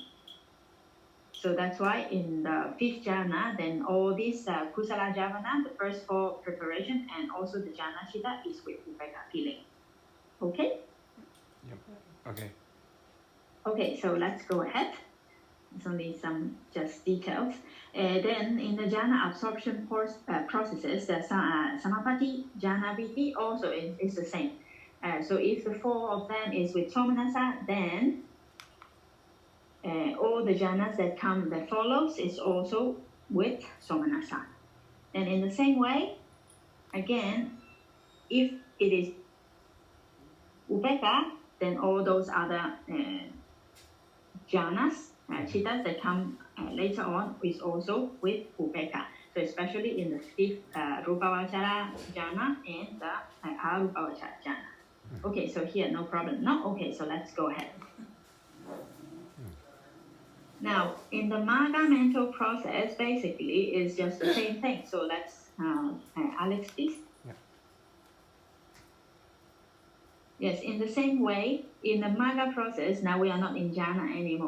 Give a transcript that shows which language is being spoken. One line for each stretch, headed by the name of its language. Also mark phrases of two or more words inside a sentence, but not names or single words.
English: So that's why in the fifth jhana, then all these
Pali: kusala javana,
English: the first four preparation, and also the
Pali: jhana chitta
English: is with upekkha feeling. Okay? Yep. Okay. Okay, so let's go ahead. It's only some just details. Then in the jhana absorption processes, the samapati,
Pali: jhana viti
English: also is the same. So if the four of them is with somanasa, then all the jhanas that follows is also with somanasa. And in the same way, again, if it is upekkha, then all those other
Pali: jhanas, chittas
English: that come later on is also with upekkha. So especially in the fifth
Pali: rupa vachara jhana
English: and the
Pali: arupa vachara jhana.
English: Okay, so here no problem. No, okay, so let's go ahead. Now, in the Magga mental process, basically is just the same thing. So let's, Alex, please. Yeah. Yes, in the same way, in the Magga process, now we are not in jhana anymore.